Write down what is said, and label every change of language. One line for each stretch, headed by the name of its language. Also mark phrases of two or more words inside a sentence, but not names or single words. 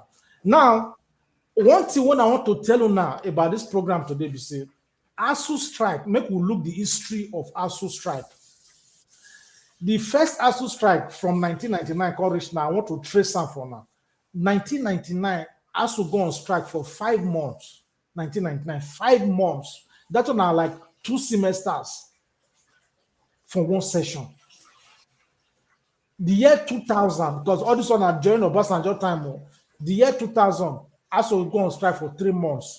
Nigerian Pidgin: Now one thing when I want to tell you now about this program today be say ASU strike, make we look the history of ASU strike. The first ASU strike from 1999 come reach now. I want to trace am for now. 1999, ASU go on strike for 5 months. 1999, 5 months. That one are like 2 semesters for one session. The year 2000, because all this one are during Obasanjo time. The year 2000, ASU go on strike for 3 months.